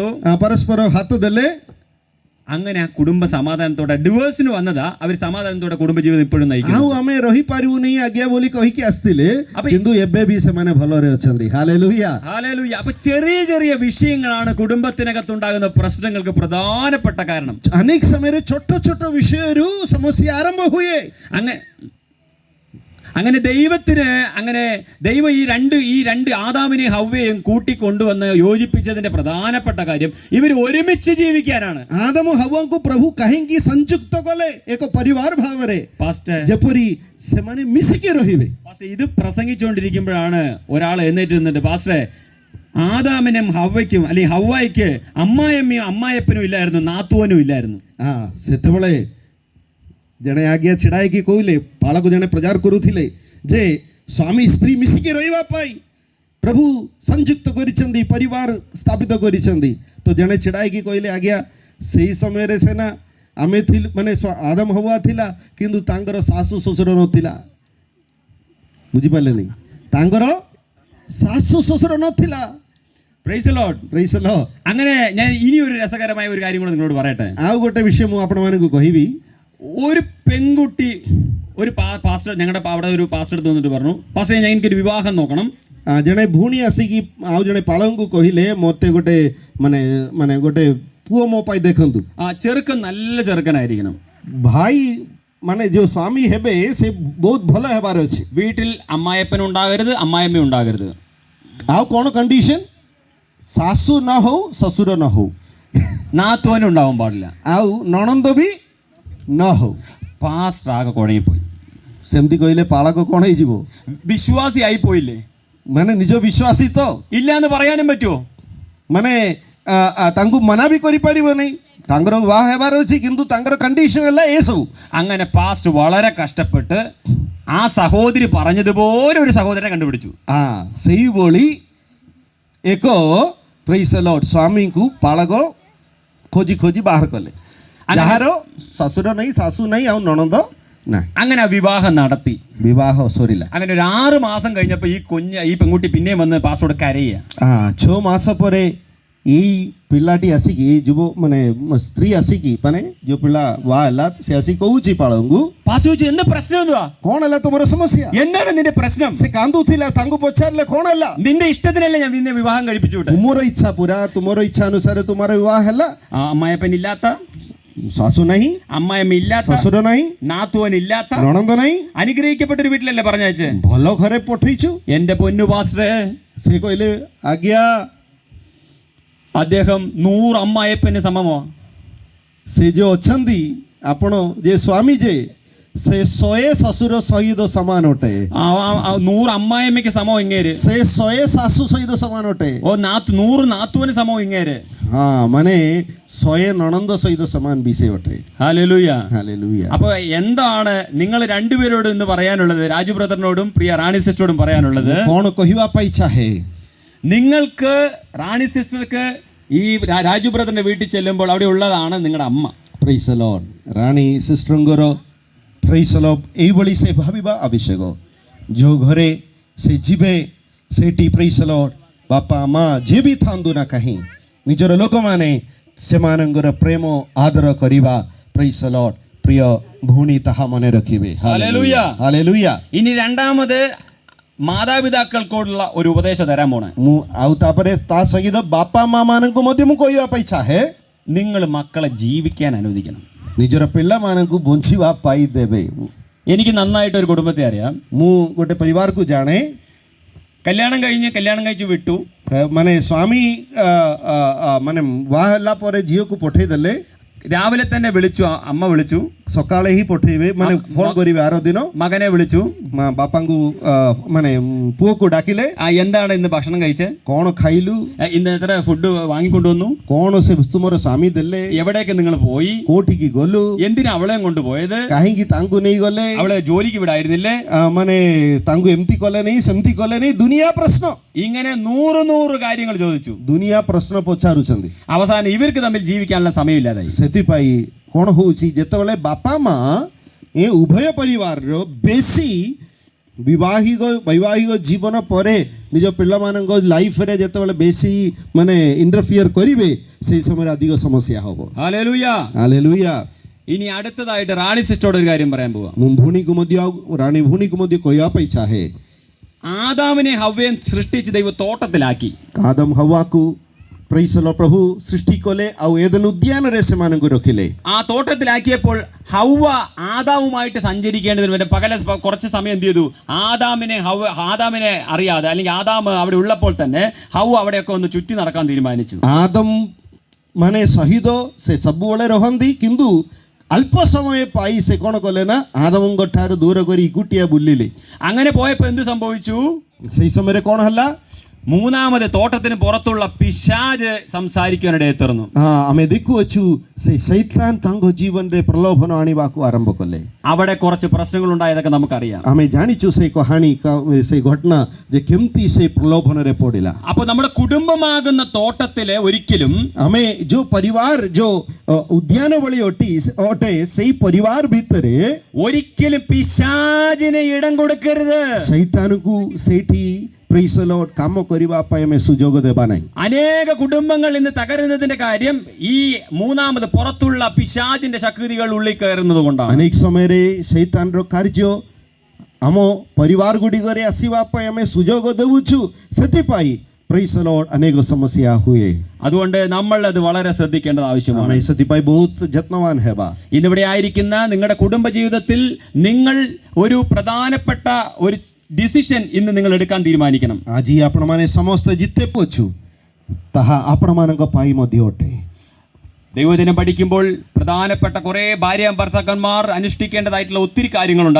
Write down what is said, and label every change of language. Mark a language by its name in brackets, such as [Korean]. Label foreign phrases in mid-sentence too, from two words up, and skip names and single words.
[Odia] ପରସ୍ପର ହାତ ଦେଲେ. [Malayalam] അങ്ങനെ ആ കുടുംബ സമാധാനത്തോടെ ഡിവോഴ്സിന് വന്നതാ. അവർ സമാധാനത്തോടെ കുടുംബജീവിതം ഇപ്പോഴും നയിക്കുന്നു. [Odia] ଆଉ ଆମେ ରହିପାରିବୁନି ଆଜ୍ଞା ବୋଲି କହିକି ଆସିଥିଲେ, କିନ୍ତୁ ଏବେ ବି ସେମାନେ ଭଲରେ ଅଛନ୍ତି. ହାଲେଲୁୟା, [Malayalam] ഹല്ലേലൂയ. അപ്പൊ ചെറിയ ചെറിയ വിഷയങ്ങളാണ് കുടുംബത്തിനകത്തുണ്ടാകുന്ന പ്രശ്നങ്ങൾക്ക് പ്രധാനപ്പെട്ട കാരണം. [Odia] ଅନେକ ସମୟରେ ଛୋଟ ଛୋଟ ବିଷୟରୁ ସମସ୍ୟା ଆରମ୍ଭ ହୁଏ. [Malayalam] അങ്ങനെ ദൈവം ഈ രണ്ട് ആദാമിനെയും ഹവ്വയെയും കൂട്ടിക്കൊണ്ടുവന്ന് യോജിപ്പിച്ചതിന്റെ പ്രധാനപ്പെട്ട കാര്യം ഇവർ ഒരുമിച്ച് ജീവിക്കാനാണ്. [Odia] ആദമ ഹവ്വଙ୍କୁ ପ୍ରଭୁ କାହିଁକି ସଂଯୁକ୍ତ କଲେ ଏକ ପରିବାର ଭାବରେ, [Malayalam] പാസ്റ്റർ [Odia] ଯେପରି ସେମାନେ ମିଶିକି ରହିବେ. [Malayalam] പാസ്റ്റർ ഇത് പ്രസംഗിച്ചുകൊണ്ടിരിക്കുമ്പോഴാണ് ഒരാൾ എഴുന്നേറ്റ് നിന്നിട്ട്, പാസ്റ്ററെ ആദാമിനും ഹവ്വയ്ക്കും അല്ലെങ്കിൽ ഹവ്വായിക്ക് അമ്മായിയമ്മയും അമ്മായപ്പനും ഇല്ലായിരുന്നു, നാത്തൂനും ഇല്ലായിരുന്നു. [Odia] ସେତେବେଳେ ଜଣେ ଆଜ୍ଞା ଛିଡ଼ା ହେଇକି କହିଲେ, ପାଳକୁ ଜଣେ ପ୍ରଚାର କରୁଥିଲେ ଯେ ସ୍ୱାମୀ ସ୍ତ୍ରୀ ମିଶିକି ରହିବା ପାଇଁ ପ୍ରଭୁ ସଂଯୁକ୍ତ କରିଛନ୍ତି, ପରିବାର ସ୍ଥାପିତ କରିଛନ୍ତି. ତ ଜଣେ ଛିଡ଼ା ହେଇକି କହିଲେ, ଆଜ୍ଞା ସେଇ ସମୟରେ ସେନା ଆମେ ଥିଲୁ, ମାନେ ଆଦମ ହୱା ଥିଲା, କିନ୍ତୁ ତାଙ୍କର ଶାଶୁ ଶ୍ୱଶୁର ନଥିଲା. ବୁଝିପାରିଲେନି, ତାଙ୍କର ଶାଶୁ ଶ୍ୱଶୁର ନଥିଲା. [English] praise the Lord, praise the Lord. [Malayalam] അങ്ങനെ ഞാൻ ഇനി ഒരു രസകരമായ ഒരു കാര്യം കൂടെ നിങ്ങളോട് പറയട്ടെ. [Odia] ଆଉ ଗୋଟେ ବିଷୟ ମୁଁ ଆପଣମାନଙ୍କୁ କହିବି. [Malayalam] ഒരു പെൺകുട്ടി ഒരു പാസ്റ്റർ ഞങ്ങളുടെ അവിടെ ഒരു പാസ്റ്റർ എടുത്ത് വന്നിട്ട് പറഞ്ഞു, പാസ്റ്റർ ഞാൻ എനിക്കൊരു വിവാഹം നോക്കണം. [Odia] ଜଣେ ଭଉଣୀ ଆସିକି ଆଉ ଜଣେ ପାଳଙ୍କୁ କହିଲେ, ମୋତେ ଗୋଟେ ମାନେ ଗୋଟେ ପୁଅ ମୋ ପାଇଁ ଦେଖନ୍ତୁ. [Malayalam] ചെറുക്കൻ നല്ല ചെറുക്കനായിരിക്കണം. [Odia] ଭାଇ ମାନେ ଯୋଉ ସ୍ୱାମୀ ହେବେ ସେ ବହୁତ ଭଲ ହେବାର ଅଛି. [Malayalam] വീട്ടിൽ അമ്മായപ്പൻ ഉണ്ടാകരുത്, അമ്മായമ്മ ഉണ്ടാകരുത്. [Odia] ଆଉ କ'ଣ କଣ୍ଡିସନ? ଶାଶୁ ନ ହଉ, ଶ୍ୱଶୁର ନ ହଉ, [Malayalam] നാത്തോനും ഉണ്ടാവാൻ പാടില്ല, [Odia] ଆଉ ନଣନ୍ଦ ବି ନ ହଉ. [Malayalam] പാസ്റ്റർ ആകെ കുഴങ്ങിപ്പോയി. [Odia] ସେମିତି କହିଲେ ପାଳକ କ'ଣ ହେଇଯିବ? [Malayalam] വിശ്വാസി ആയി പോയില്ലേ? [Odia] ମାନେ ନିଜ ବିଶ୍ୱାସୀ ତ [Malayalam] ഇല്ല എന്ന് പറയാനും പറ്റുമോ? [Odia] ମାନେ ତାଙ୍କୁ ମନା ବି କରିପାରିବ ନାହିଁ. ତାଙ୍କର ବିବାହ ହେବାର ଅଛି, କିନ୍ତୁ ତାଙ୍କର କଣ୍ଡିସନ ହେଲା ଏସବୁ. [Malayalam] അങ്ങനെ പാസ്റ്റർ വളരെ കഷ്ടപ്പെട്ട് ആ സഹോദരി പറഞ്ഞതുപോലെ ഒരു സഹോദരനെ കണ്ടുപിടിച്ചു. [Odia] ସେଇଭଳି ଏକ [English] praise the Lord [Odia] ସ୍ୱାମୀଙ୍କୁ ପାଳକ ଖୋଜି ବାହାର କଲେ, ଯାହାର ଶ୍ୱଶୁର ନାହିଁ, ଶାଶୁ ନାହିଁ, ଆଉ ନଣନ୍ଦ ନା [Malayalam] അങ്ങനെ ആ വിവാഹം നടത്തി. [Odia] ବିବାହ ସରିଲା। [Malayalam] അങ്ങനെ ഒരു 6 മാസം കഴിഞ്ഞപ്പോൾ ഈ പെൺകുട്ടി പിന്നെയും വന്ന് പാസ്റ്ററോട് കരയുക. [Odia] 6 ମାସ ପରେ ଏଇ ପିଲାଟି ଆସିକି ଏଇ ଯୁବ ମାନେ ସ୍ତ୍ରୀ ଆସିକି ମାନେ ଯୋଉ ପିଲା ବାହା ହେଲା ସେ ଆସିକି କହୁଛି ପାଳଙ୍କୁ, [Malayalam] പാസ്റ്റർ ചോദിച്ചു, എന്താ പ്രശ്നം എന്തുവാ, [Odia] କଣ ହେଲା ତୁମର ସମସ୍ୟା? [Malayalam] എന്താണ് നിന്റെ പ്രശ്നം? [Odia] ସେ କାନ୍ଦୁଥିଲା, ତାଙ୍କୁ ପଚାରିଲେ କଣ ହେଲା? [Malayalam] നിന്റെ ഇഷ്ടത്തിനല്ലേ ഞാൻ നിന്നെ വിവാഹം കഴിപ്പിച്ചു വിട്ടെ. [Odia] ତୁମର ଇଚ୍ଛା ପୁରା ତୁମର ଇଚ୍ଛା ଅନୁସାରେ ତୁମର ବିବାହ ହେଲା। [Malayalam] അമ്മായപ്പൻ ഇല്ലാത്ത, [Odia] ଶାଶୁ ନାହିଁ, [Malayalam] അമ്മായമ്മ ഇല്ലാത്ത, [Odia] ଶ୍ୱଶୁର ନାହିଁ, [Malayalam] നാത്തുവൻ ഇല്ലാത്ത [Odia] ନଣନ୍ଦ ନାହିଁ, [Malayalam] അനുഗ്രഹിക്കപ്പെട്ട ഒരു വീട്ടിലല്ലേ പറഞ്ഞയച്ചേ. [Odia] ଭଲ ଘରେ ପଠେଇଛୁ। [Malayalam] എന്റെ പൊന്നു പാസ്റ്ററെ, [Odia] ସେ କହିଲେ ଆଜ୍ଞା [Malayalam] അദ്ദേഹം 100 അമ്മായപ്പന് സമമോ? [Odia] ସେ ଯୋଉ ଅଛନ୍ତି ଆପଣ ଯେ ସ୍ୱାମୀ ଯେ ସେ 100 ଶ୍ୱଶୁର ସହିତ ସମାନ ଅଟେ। [Malayalam] 100 അമ്മായമ്മയ്ക്ക് സമോ ഇങ്ങേര്? [Odia] ସେ 100 ଶାଶୁ ସହିତ ସମାନ ଅଟେ। [Malayalam] 100 നാത്തുവന് സമോ ഇങ്ങേര്? [Odia] ହଁ ମାନେ 100 ନଣନ୍ଦ ସହିତ ସମାନ ବି ସେ ଅଟେ। [Malayalam] ഹല്ലേലൂയ. [Odia] ହାଲେଲୁୟା। [Malayalam] അപ്പൊ എന്താണ് നിങ്ങൾ രണ്ടുപേരോടും ഇന്ന് പറയാനുള്ളത്? രാജു ബ്രദറിനോടും പ്രിയ റാണി സിസ്റ്ററോടും പറയാനുള്ളത്, [Odia] କଣ କହିବା ପାଇଁ ଚାହେ? [Malayalam] നിങ്ങൾക്ക് റാണി സിസ്റ്റർക്ക് ഈ രാജു ബ്രദറിന്റെ വീട്ടിൽ ചെല്ലുമ്പോൾ അവിടെ ഉള്ളതാണ് നിങ്ങളുടെ അമ്മ. [English] praise the Lord. [Odia] ରାଣୀ ସିଷ୍ଟରଙ୍କର [English] praise the Lord [Odia] ଏଇଭଳି ସେ ଭାବିବା ଆବଶ୍ୟକ। ଯୋଉ ଘରେ ସେ ଯିବେ ସେଇଠି [English] praise the Lord [Odia] ବାପା ମା ଯିଏ ବି ଥାନ୍ତୁ ନା କାହିଁ ନିଜର ଲୋକମାନେ ସେମାନଙ୍କର ପ୍ରେମ ଆଦର କରିବା [English] praise the Lord [Odia] ପ୍ରିୟ ଭଉଣୀ ତାହା ମନେ ରଖିବେ। [Malayalam] ഹല്ലേലൂയ. [Odia] ହାଲେଲୁୟା। [Malayalam] ഇനി രണ്ടാമത് മാതാപിതാക്കൾക്കോടുള്ള ഒരു ഉപദേശം തരാൻ പോണേ. [Odia] ମୁଁ ଆଉ ତାପରେ ତା ସହିତ ବାପା ମା ମାନଙ୍କୁ ମଧ୍ୟ ମୁଁ କହିବା ପାଇଁ ଚାହେ, [Malayalam] നിങ്ങൾ മക്കളെ ജീവിക്കാൻ അനുവദിക്കണം. [Odia] ନିଜର ପିଲାମାନଙ୍କୁ ବଞ୍ଚିବା ପାଇଁ ଦେବେ। [Malayalam] എനിക്ക് നന്നായിട്ട് ഒരു കുടുംബത്തെ അറിയാം. [Odia] ମୁଁ ଗୋଟେ ପରିବାରକୁ ଜାଣେ, [Malayalam] കല്യാണം കഴിച്ച് വിട്ടു. [Odia] ମାନେ ସ୍ୱାମୀ ମାନେ ବାହା ହେଲା ପରେ ଝିଅକୁ ପଠେଇ ଦେଲେ, [Malayalam] രാവിലെ തന്നെ വിളിച്ചു, അമ്മ വിളിച്ചു, [Odia] ସକାଳେ ହିଁ ପଠେଇବେ ମାନେ ଫୋନ କରିବେ ଆର ଦିନ। [Malayalam] മകനെ വിളിച്ചു, [Odia] ବାପାଙ୍କୁ ମାନେ ପୁଅକୁ ଡାକିଲେ, [Malayalam] എന്താണ് ഇന്ന് ഭക്ഷണം കഴിച്ചേ, [Odia] କଣ ଖାଇଲୁ, [Malayalam] ഇന്ന് എത്ര ഫുഡ് വാങ്ങിക്കൊണ്ടുവന്നു, [Odia] କଣ ସେ ତୁମର ସ୍ୱାମୀ ଦେଲେ, [Malayalam] എവിടേക്ക് നിങ്ങൾ പോയി, [Odia] କୋଉଠିକି ଗଲୁ, [Malayalam] എന്തിനാ അവളെയും കൊണ്ടുപോയത്, [Odia] କାହିଁକି ତାଙ୍କୁ ନେଇଗଲେ, [Malayalam] അവളെ ജോലിക്ക് വിടായിരുന്നില്ലേ, [Odia] ମାନେ ତାଙ୍କୁ ଏମିତି କଲେନି ସେମିତି କଲେନି, ଦୁନିଆ ପ୍ରଶ୍ନ, [Malayalam] ഇങ്ങനെ 100 കാര്യങ്ങൾ ചോദിച്ചു. [Odia] ଦୁନିଆ ପ୍ରଶ୍ନ ପଚାରୁଛନ୍ତି। [Malayalam] അവസാനം ഇവർക്ക് തമ്മിൽ ജീവിക്കാനുള്ള സമയമില്ലാതായി. [Odia] ସେଥିପାଇଁ କଣ ହଉଛି, ଯେତେବେଳେ ବାପା ମା ଏ ଉଭୟ ପରିବାରର ବେଶୀ ବୈବାହିକ ଜୀବନ ପରେ ନିଜ ପିଲାମାନଙ୍କ ଲାଇଫରେ ଯେତେବେଳେ ବେଶୀ ମାନେ ଇଣ୍ଟରଫିୟର କରିବେ, ସେଇ ସମୟରେ ଅଧିକ ସମସ୍ୟା ହବ। [Malayalam] ഹല്ലേലൂയ. [Odia] ହାଲେଲୁୟା। [Malayalam] ഇനി അടുത്തതായിട്ട് റാണി സിസ്റ്ററോട് ഒരു കാര്യം പറയാൻ പോവാം. [Odia] ମୁଁ ଭଉଣୀକୁ ମଧ୍ୟ ରାଣୀ ଭଉଣୀକୁ ମଧ୍ୟ କହିବା ପାଇଁ ଚାହେ, [Malayalam] ആദാമിനെ ഹവ്വയും സൃഷ്ടിച്ച് ദൈവം തോട്ടത്തിലാക്കി. [Odia] ଆଦମ ହୱାକୁ [English] praise the Lord [Odia] ପ୍ରଭୁ ସୃଷ୍ଟି କଲେ, ଆଉ ଏଦେନ ଉଦ୍ୟାନରେ ସେମାନଙ୍କୁ ରଖିଲେ। [Malayalam] ആ തോട്ടത്തിലാക്കിയപ്പോൾ ഹവ്വ ആദാവുമായിട്ട് സഞ്ചരിക്കേണ്ടതിന് കുറച്ച് സമയം എന്ത് ചെയ്തു, ആദാമിനെ അറിയാതെ, അല്ലെങ്കിൽ ആദാം അവിടെ ഉള്ളപ്പോൾ തന്നെ ഹവ്വ അവിടെയൊക്കെ ഒന്ന് ചുറ്റി നടക്കാൻ തീരുമാനിച്ചു. [Odia] ଆଦମ ମାନେ ସହିତ ସେ ସବୁବେଳେ ରହନ୍ତି, କିନ୍ତୁ ଅଳ୍ପ ସମୟ ପାଇ ସେ କ'ଣ କଲେ ନା ଆଦମଙ୍କ ଠାରୁ ଦୂର କରି ଏକୁଟିଆ ବୁଲିଲେ। [Malayalam] അങ്ങനെ പോയപ്പോൾ എന്ത് സംഭവിച്ചു? [Odia] ସେଇ ସମୟରେ କ'ଣ ହେଲା? [Malayalam] മൂന്നാമത് തോട്ടത്തിന് പുറത്തുള്ള പിശാച് സംസാരിക്കാനിടയെ തീർന്നു. [Odia] ଆମେ ଦେଖୁଅଛୁ ସେ ଶୈତାନ ତାଙ୍କ ଜୀବନରେ ପ୍ରଲୋଭନ ଆଣିବାକୁ ଆରମ୍ଭ କଲେ। [Malayalam] അവിടെ കുറച്ച് പ്രശ്നങ്ങൾ ഉണ്ടായതൊക്കെ നമുക്കറിയാം. [Odia] ଆମେ ଜାଣିଛୁ ସେ କହାଣୀ, ସେ ଘଟଣା ଯେ କେମିତି ସେ ପ୍ରଲୋଭନରେ ପଡ଼ିଲା। [Malayalam] അപ്പോൾ നമ്മുടെ കുടുംബമാകുന്ന തോട്ടത്തിലെ ഒരിക്കലും [Odia] ଆମେ ଯୋଉ ପରିବାର ଯୋଉ ଉଦ୍ୟାନ ଭଳି ଅଟେ ସେଇ ପରିବାର ଭିତରେ [Malayalam] ഒരിക്കലും പിശാചിനെ ഇടം കൊടുക്കരുത്. [Odia] ଶୈତାନକୁ ସେଇଠି [English] praise the Lord [Odia] କାମ କରିବା ପାଇଁ ଆମେ ସୁଯୋଗ ଦେବା ନାହିଁ। [Malayalam] അനേക കുടുംബങ്ങൾ ഇന്ന് തകരുന്നതിന്റെ കാര്യം ഈ മൂന്നാമത് പുറത്തുള്ള പിശാചിന്റെ ശക്തികൾ ഉള്ളിൽ കയറുന്നത് കൊണ്ടാണ്. [Odia] ଅନେକ ସମୟରେ ଶୈତାନର କାର୍ଯ୍ୟ ଆମ ପରିବାର ଗୁଡ଼ିକରେ ଆସିବା ପାଇଁ ଆମେ ସୁଯୋଗ ଦେଉଛୁ, ସେଥିପାଇଁ [English] praise the Lord [Odia] ଅନେକ ସମସ୍ୟା ହୁଏ। [Malayalam] അതുകൊണ്ട് നമ്മൾ അത് വളരെ ശ്രദ്ധിക്കേണ്ടത് ആവശ്യമാണ്. [Odia] ଆମେ ସେଥିପାଇଁ ବହୁତ ଯତ୍ନବାନ ହେବା। [Malayalam] ഇന്നിവിടെ ആയിരിക്കുന്ന നിങ്ങളുടെ കുടുംബ ജീവിതത്തിൽ നിങ്ങൾ ഒരു പ്രധാനപ്പെട്ട ഒരു ഡിസിഷൻ ഇന്ന് നിങ്ങൾ എടുക്കാൻ തീരുമാനിക്കണം. [Odia] ଆଜି ଆପଣମାନେ ସମସ୍ତେ ଯେତେ ପଛୁ ତାହା ଆପଣମାନଙ୍କ ପାଇଁ ମଧ୍ୟ ଅଟେ। [Malayalam] ദൈവദിനം പഠിക്കുമ്പോൾ പ്രധാനപ്പെട്ട കുറേ ഭാര്യ ഭർത്താക്കന്മാർ അനുഷ്ഠിക്കേണ്ടതായിട്ടുള്ള ഒത്തിരി കാര്യങ്ങളുണ്ട്.